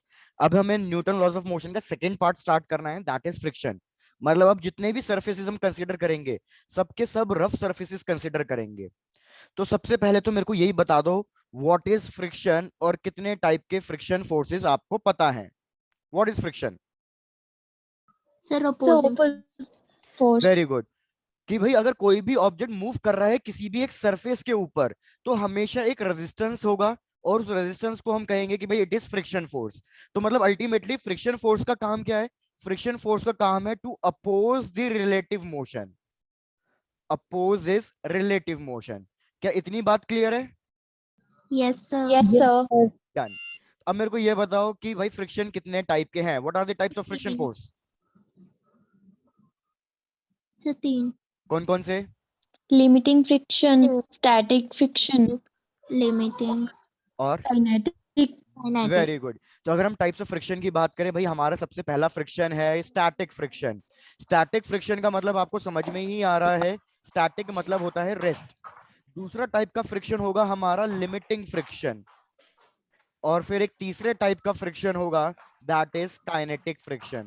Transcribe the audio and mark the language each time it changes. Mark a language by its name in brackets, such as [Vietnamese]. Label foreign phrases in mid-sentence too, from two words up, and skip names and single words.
[Hindi] अब हमें [English] Newton laws of motion [Hindi] का [English] second part start [Hindi] करना है, [English] that is friction. [Hindi] मतलब अब जितने भी सरफेसेस हम कंसीडर करेंगे, सबके सब [English] rough surfaces consider [Hindi] करेंगे। तो सबसे पहले तो मेरे को यही बता दो, [English] what is friction [Hindi] और कितने टाइप के [English] friction forces [Hindi] आपको पता है। [English] what is friction? [Hindi] सर [English] So opposing opposite force. very good. [Hindi] कि भाई अगर कोई भी [English] object move [Hindi] कर रहा है किसी भी एक सरफेस के ऊपर, तो हमेशा एक रेजिस्टेंस होगा, और उस रेजिस्टेंस को हम कहेंगे कि भाई [English] it is friction force. [Hindi] तो मतलब [English] ultimately friction force [Hindi] का काम क्या है? [English] friction force [Hindi] का काम है [English] to oppose the relative motion. oppose is relative motion. [Hindi] क्या इतनी बात क्लियर है? [English] yes sir Yes, Yes, sir. sir. डन। [Hindi] अब मेरे को ये बताओ कि भाई फ्रिक्शन कितने टाइप के हैं, [English] what are the types of friction [Hindi] तीन [English] फोर्स? [Hindi] सर तीन कौन कौन से? [English] Limiting friction, static friction, लिमिटिंग [Hindi] और [English] kinetic. काइनेटिक very good. [Hindi] तो अगर हम [English] types of friction [Hindi] की बात करें, भाई हमारा सबसे पहला फ्रिक्शन है [English] static friction. static friction [Hindi] का मतलब आपको समझ में ही आ रहा है, स्टैटिक मतलब होता है रेस्ट। दूसरा टाइप का फ्रिक्शन होगा हमारा [English] limiting friction, [Hindi] और फिर एक तीसरे टाइप का फ्रिक्शन होगा, [English] that is kinetic friction.